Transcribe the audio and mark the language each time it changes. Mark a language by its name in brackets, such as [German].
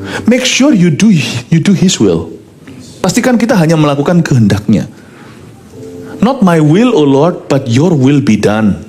[English] Make sure you do His will. [Indonesian] Pastikan kita hanya melakukan kehendaknya. [English] Not my will, O Lord, but your will be done.